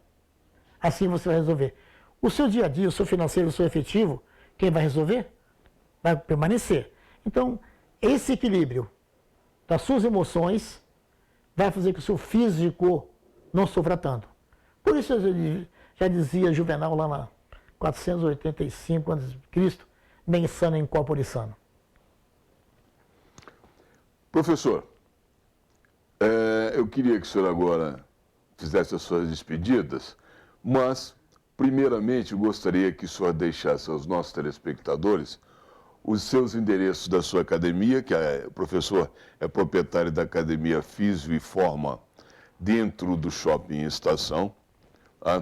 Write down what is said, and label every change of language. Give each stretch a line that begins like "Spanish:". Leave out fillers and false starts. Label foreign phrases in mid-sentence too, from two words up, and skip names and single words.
Portuguese: Assim você vai resolver. O seu dia a dia, o seu financeiro, o seu efetivo, quem vai resolver? Vai permanecer. Então, esse equilíbrio das suas emoções vai fazer que o seu físico não sofra tanto. Por isso eu já dizia Juvenal lá na 485 a.C.,
Latin: mens sana in corpore sano.
Portuguese: Professor, eu queria que o senhor agora fizesse as suas despedidas, mas, primeiramente, eu gostaria que o senhor deixasse aos nossos telespectadores os seus endereços da sua academia, que o professor é proprietário da Academia Físio e Forma dentro do Shopping Estação, tá?